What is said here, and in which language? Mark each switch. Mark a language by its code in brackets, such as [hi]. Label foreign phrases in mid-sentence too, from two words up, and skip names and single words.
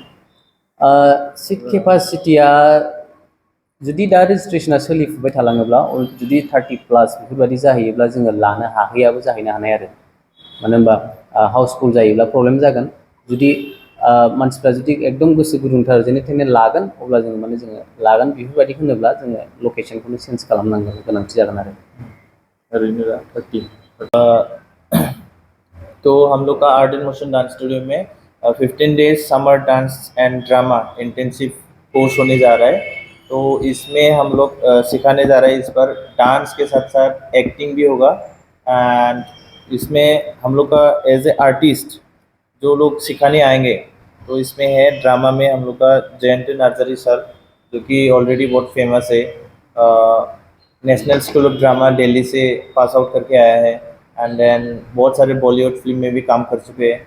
[brx] सिट केपासिटिया जुदि दा रेजिस्ट्रेसना सोलिफुबाय थालाङोब्ला जुदि 30+ बेफोरबायदि जाहैयोब्ला जोङो लानो हाहैयाबो जाहैनो हानाय आरो मानो होनबा हाउसफुल जायोब्ला प्रब्लेम जागोन जुदि मानसिफ्रा जुदि एकदम गोसो गुदुंथार जेने थेने लागोन अब्ला जोङो माने जोङो लागोन बेफोरबायदि होनोब्ला जोङो लकेसनखौनो चेन्ज खालामनांगौ गोनांथि जागोन आरो [hi] ओरैनो 30 तो हम लोग का आर्ट एंड मोशन डांस स्टूडियो में 15 [en] days summer dance and drama intensive course [hi] होने जा रहा है। तो इसमें हम लोग सिखाने जा रहे हैं इस बार डांस के साथ साथ एक्टिंग भी होगा। एंड इसमें हम लोग का [en] as a artist [hi] जो लोग सिखाने आएंगे तो इसमें है ड्रामा में हम लोग का जयंत नार्जरी सर जो कि ऑलरेडी बहुत फेमस है, नेशनल स्कूल ऑफ ड्रामा दिल्ली से [en] pass out [hi] करके आया है [en] and then [hi] बहुत सारे बॉलीवुड फिल्म में भी काम कर चुके हैं।